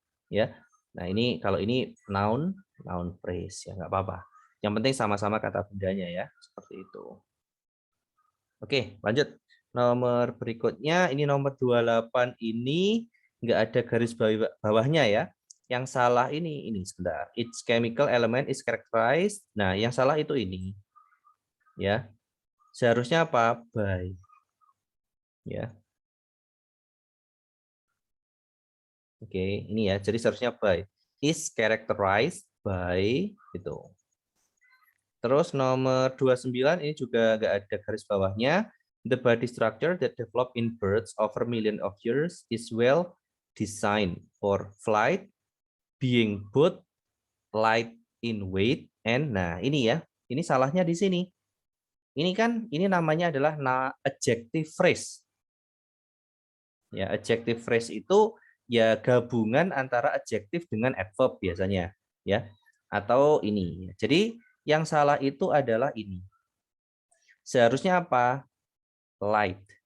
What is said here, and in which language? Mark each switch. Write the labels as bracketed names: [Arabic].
[Indonesian] Ya. Nah, ini kalau ini noun, noun phrase ya, nggak apa-apa. Yang penting sama-sama kata bendanya ya, seperti itu. Oke, lanjut. Nomor berikutnya, ini nomor 28 ini nggak ada garis bawahnya ya. Yang salah ini sebentar. [English] Each chemical element is characterized. [Indonesian] Nah, yang salah itu ini. Ya. Seharusnya apa? By. Ya. Oke, ini ya. Jadi seharusnya by. [English] Is characterized by itu. [Indonesian] Terus nomor 29 ini juga nggak ada garis bawahnya. [English] The body structure that developed in birds over millions of years is well designed for flight, being both light in weight and [Indonesian] nah ini ya. Ini salahnya di sini. Ini kan ini namanya adalah adjective phrase. Ya, adjective phrase itu ya gabungan antara adjektif dengan adverb biasanya, ya. Atau ini. Jadi yang salah itu adalah ini. Seharusnya apa? Light.